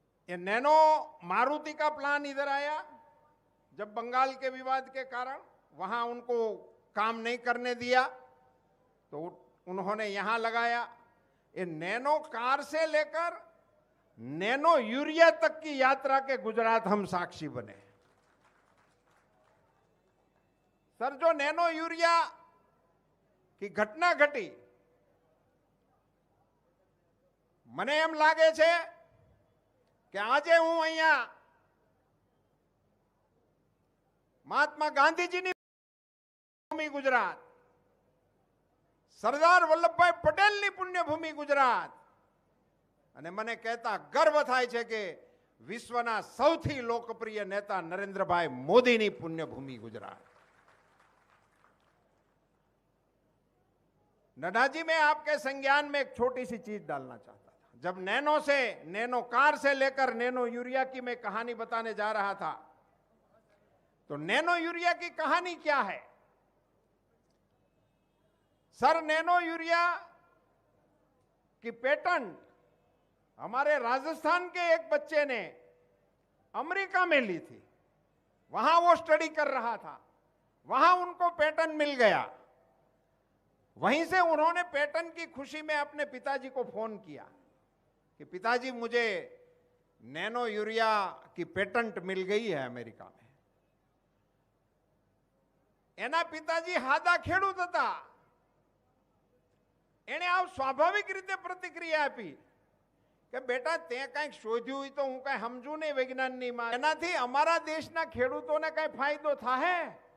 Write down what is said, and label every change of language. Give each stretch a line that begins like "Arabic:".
Hindi: ये नैनो मारुति का प्लान इधर आया जब बंगाल के विवाद के कारण वहां उनको काम नहीं करने दिया तो उन्होंने यहां लगाया। ये नैनो कार से लेकर नैनो यूरिया तक की यात्रा के गुजरात हम साक्षी बने। सर, जो नैनो यूरिया की घटना घटी,
Gujarati: મને એમ લાગે છે કે આજે હું અહીંયા મહાત્મા ગાંધીજીની ભૂમિ ગુજરાત, સરદાર વલ્લભભાઈ પટેલની પુણ્યભૂમિ ગુજરાત, અને મને કહેતા ગર્વ થાય છે કે વિશ્વના સૌથી લોકપ્રિય નેતા નરેન્દ્રભાઈ મોદીની પુણ્યભૂમિ ગુજરાત।
Hindi: नड्डा जी, मैं आपके संज्ञान में एक छोटी सी चीज डालना चाहता था। जब नैनो से, नैनो कार से लेकर नैनो यूरिया की मैं कहानी बताने जा रहा था, तो नैनो यूरिया की कहानी क्या है? सर, नैनो यूरिया की पेटेंट हमारे राजस्थान के एक बच्चे ने अमेरिका में ली थी। वहां वो स्टडी कर रहा था, वहां उनको पेटेंट मिल गया। वहीं से उन्होंने पेटेंट की खुशी में अपने पिताजी को फोन किया कि पिताजी, मुझे नैनो यूरिया की पेटेंट मिल गई है अमेरिका में।
Gujarati: एना पिताजी हादा खेडूत हता, एने आ स्वाभाविक रीते प्रतिक्रिया आपी કે બેટા તે કંઈક શોધ્યું હોય તો હું કઈ સમજુ નહીં વિજ્ઞાનની માં, એનાથી અમારા દેશના ખેડૂતોને કઈ ફાયદો થાય?